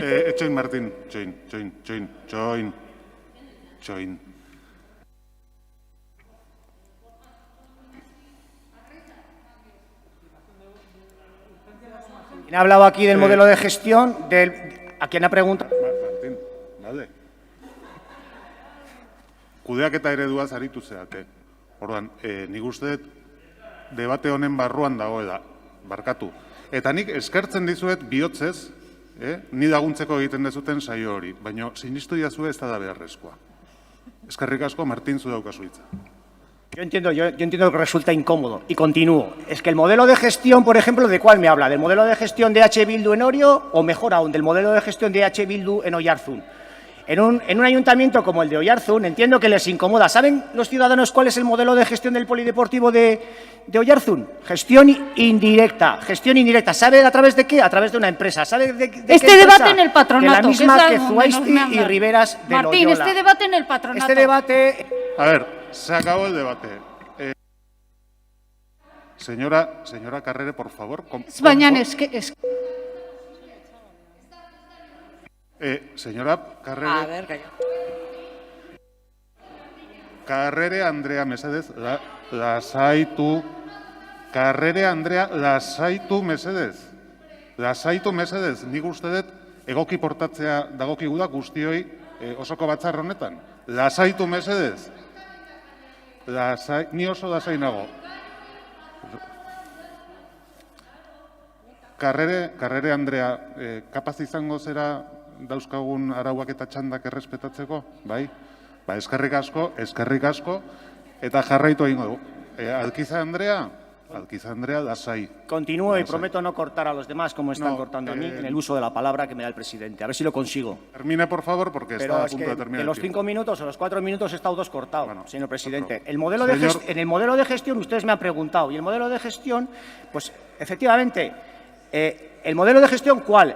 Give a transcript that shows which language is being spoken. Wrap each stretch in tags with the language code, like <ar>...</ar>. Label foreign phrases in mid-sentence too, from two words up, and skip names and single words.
<eu>Etxoin, Martín. Txoin.</eu> <es>¿Quién ha hablado aquí del modelo de gestión? ¿A quién ha preguntado?</es> <eu>Martín, bale. Kudeaketa ereduaz aritu zeate. Orduan, nik uste dut debate honen barruan dagoela, barkatu. Eta nik eskertzen dizuet bihotzez, ni laguntzeko egiten dezuten saio hori, baina sinistu diazue ez da beharrezkoa. Eskerrik asko, Martín, zu daukazu hitza.</eu> <es>Yo entiendo que resulta incómodo y continúo. Es que el modelo de gestión, por ejemplo, ¿de cuál me habla? ¿Del modelo de gestión de EH Bildu en Orio o, mejor aún, del modelo de gestión de EH Bildu en Oiartzun? En un ayuntamiento como el de Oiartzun, entiendo que les incomoda. ¿Saben los ciudadanos cuál es el modelo de gestión del Polideportivo de Oiartzun? Gestión indirecta. Gestión indirecta. ¿Sabe a través de qué? A través de una empresa. ¿Sabe de qué Este empresa? debate en el patronato. De la misma que menos Zuaizti me y hablan. Riberas de Martín, Loyola. este debate en el patronato. Este debate... A ver, se acabó el debate. Señora Carrere, por favor.</es> <eu>Baina eske...</eu> <es>Señora Carrere. A ver, calla.</es> <eu>Carrere Andrea, mesedez, lasaitu. Carrere Andrea, lasaitu, mesedez. Lasaitu, mesedez. Nik uste dut egoki portatzea dagokigu da guztioi osoko batzar honetan. Lasaitu, mesedez. Ni oso lasai nago. Carrere Andrea, kapaz izango zera dauzkagun arauak eta txandak errespetatzeko? Bai? Ba, eskerrik asko, eta jarraitu egingo dugu. Alquiza Andrea, lasai.</eu> <es>Continúo y prometo no cortar a los demás como están cortando a mí en el uso de la palabra que me da el presidente. A ver si lo consigo. Termine, por favor, porque está a punto de terminar. De los 5 minutos o los 4 minutos he estado 2 cortados, señor presidente. En el modelo de gestión ustedes me han preguntado. Y el modelo de gestión, pues efectivamente, ¿el modelo de gestión cuál?</es>